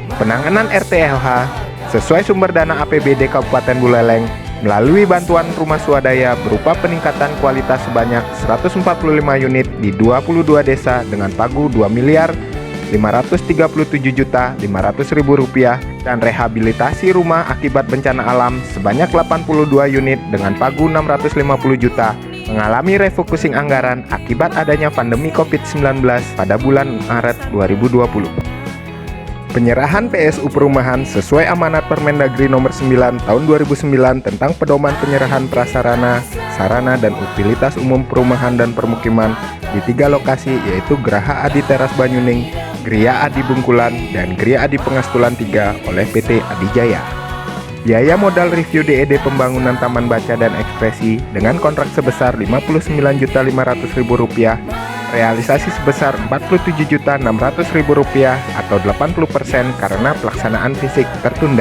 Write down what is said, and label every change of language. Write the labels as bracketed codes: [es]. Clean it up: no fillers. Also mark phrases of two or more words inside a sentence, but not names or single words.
[id] Penanganan RTLH sesuai sumber dana APBD Kabupaten Buleleng melalui bantuan rumah swadaya berupa peningkatan kualitas sebanyak 145 unit di 22 desa dengan pagu Rp2.537.500.000 dan rehabilitasi rumah akibat bencana alam sebanyak 82 unit dengan pagu Rp650 juta mengalami refocusing anggaran akibat adanya pandemi COVID-19 pada bulan Maret 2020. Penyerahan PSU Perumahan sesuai amanat Permendagri nomor 9 tahun 2009 tentang pedoman penyerahan prasarana, sarana, dan utilitas umum perumahan dan permukiman di 3 lokasi, yaitu Geraha Adi Teras Banyuning, Gria Adi Bungkulan, dan Gria Adi Pengastulan 3 oleh PT Adijaya. Biaya modal review DED pembangunan Taman Baca dan Ekspresi dengan kontrak sebesar Rp59.500.000, realisasi sebesar Rp47.600.000 atau 80% karena pelaksanaan fisik tertunda.